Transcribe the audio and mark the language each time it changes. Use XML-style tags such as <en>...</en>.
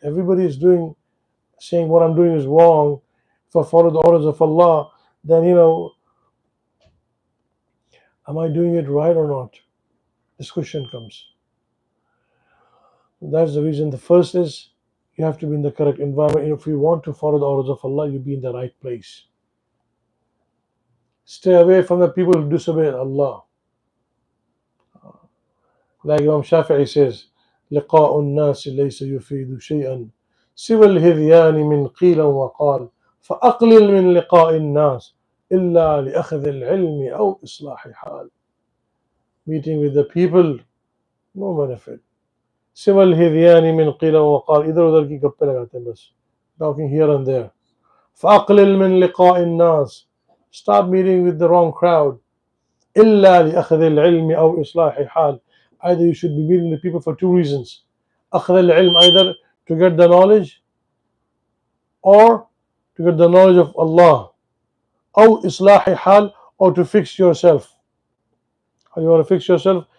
<en>Everybody is saying what I'm doing is wrong. If I follow the orders of Allah, then am I doing it right or not? This question comes. That's the reason. The first is you have to be in the correct environment. If you want to follow the orders of Allah, you be in the right place. Stay away from the people who disobey Allah. Like Imam Shafi'i says,</en> <ar>لقاء الناس ليس يفيد شيئا سوى الهذيان من قيل وقال فأقلل من لقاء الناس إلا لأخذ العلم أو إصلاح حال.</ar> <en>Meeting with the people, no benefit.</en> <ar>سوى الهذيان من قيل وقال,</ar> <hi>इधर उधर की गप्पे लगाते हैं बस,</hi> <en>talking here and there.</en> <ar>فأقلل من لقاء الناس,</ar> <en>stop meeting with the wrong crowd.</en> <ar>إلا لأخذ العلم أو إصلاح حال,</ar> <en>either you should be meeting the people for two reasons.</en> <ar>أخذ العلم,</ar> <en>either to get the knowledge or to get the knowledge of Allah,</en> <ar>أو إصلاح حال,</ar> <en>or to fix yourself. How you want to fix yourself?</en>